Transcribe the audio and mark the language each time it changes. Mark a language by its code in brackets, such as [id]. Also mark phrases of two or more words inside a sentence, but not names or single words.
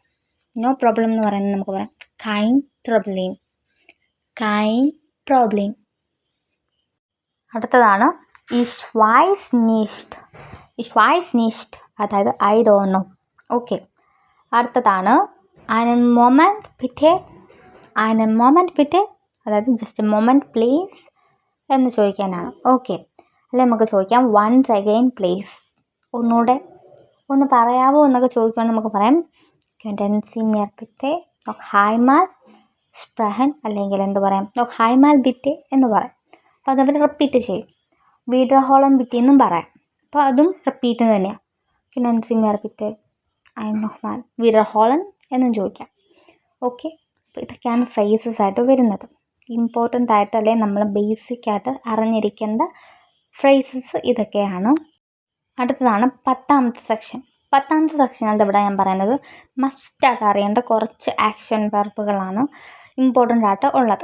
[en] no problem [ml] എന്ന് പറയുന്നത് നമുക്ക് പറയാം [de] kein Trouble. kein Problem. [ml] അടുത്തതാണ് [de] ich weiß nicht. ich weiß nicht [ml] അതായത് [en] I don't know. [ml] ഓക്കെ. [de] അടുത്തതാണ് einen Moment bitte. einen Moment bitte [ml] അതായത് [en] just moment please [ml] എന്ന് ചോദിക്കാനാണ്. ഓക്കെ. അല്ലെ നമുക്ക് ചോദിക്കാം [en] once again please. [ml] ഒന്നുകൂടെ ഒന്ന് പറയാവോ എന്നൊക്കെ ചോദിക്കുകയാണെങ്കിൽ നമുക്ക് പറയാം [de] könnten Sie mir bitte noch einmal sprechen [ml] അല്ലെങ്കിൽ എന്ത് പറയാം [de] noch einmal bitte [ml] എന്ന് പറയാം. അപ്പോൾ അതവർ റിപ്പീറ്റ് ചെയ്യും. [de] wiederholen bitte [ml] എന്നും പറയാം. അപ്പോൾ അതും റിപ്പീറ്റ് തന്നെയാണ്. [de] könnten Sie mir bitte nochmal wiederholen [ml] എന്നും ചോദിക്കാം. ഓക്കെ. അപ്പോൾ ഇതൊക്കെയാണ് ഫ്രേസസ് ആയിട്ട് വരുന്നത്. ഇമ്പോർട്ടൻ്റ് ആയിട്ടല്ലേ നമ്മൾ ബേസിക്കായിട്ട് അറിഞ്ഞിരിക്കേണ്ട ഫ്രേസസ് ഇതൊക്കെയാണ്. അടുത്തതാണ് 10ാമത്തെ സെക്ഷൻ. 10ാമത്തെ സെക്ഷനിൽ ഇവിടെ ഞാൻ പറയുന്നത് മസ്റ്റായിട്ട് അറിയേണ്ട കുറച്ച് [en] action verbs [ml] ഇമ്പോർട്ടൻ്റ് ആയിട്ട് ഉള്ളത്.